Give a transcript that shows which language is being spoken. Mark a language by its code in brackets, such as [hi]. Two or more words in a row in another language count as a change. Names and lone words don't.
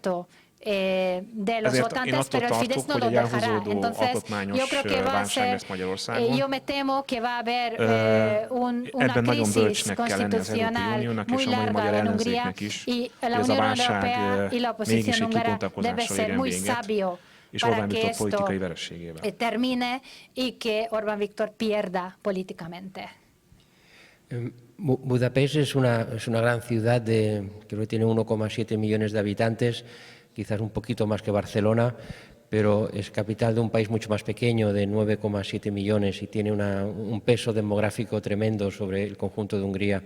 [hu] Ezért én attól tartok, hogy egy elhúzódó alkotmányos válság lesz Magyarországon. Ebben nagyon bölcsnek kell lenni az Európai Uniónak és a mai magyar ellenzéknek is, hogy ez a válság mégis egy kibontakozással érjen véget, és Orbán Viktor politikai vereségével. [es] Termine y que Orbán Viktor pierda políticamente. Budapest es una gran ciudad, creo que tiene 1,7 millones de habitantes, quizás un poquito más que Barcelona, pero es capital de un país mucho más pequeño, de 9,7 millones, y tiene un peso demográfico tremendo sobre el conjunto de Hungría.